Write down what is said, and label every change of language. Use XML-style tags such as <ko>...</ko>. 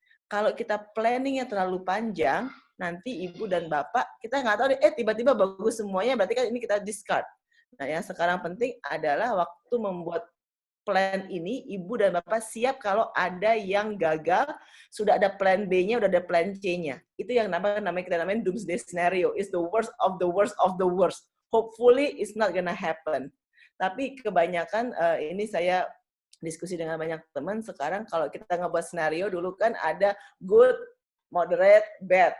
<id>Kalau kita planningnya terlalu panjang, nanti ibu dan bapak, kita nggak tahu tiba-tiba bagus semuanya, berarti kan ini kita discard. Nah, yang sekarang penting adalah waktu membuat plan ini, ibu dan bapak siap kalau ada yang gagal, sudah ada plan B-nya, udah ada plan C-nya. Itu yang kita namain doomsday scenario.</id> <en>It's the worst of the worst of the worst. Hopefully, it's not gonna happen.</en> <id>Tapi kebanyakan, ini saya diskusi dengan banyak teman, sekarang kalau kita ngebuat scenario, dulu kan ada good, moderate, bad.</id>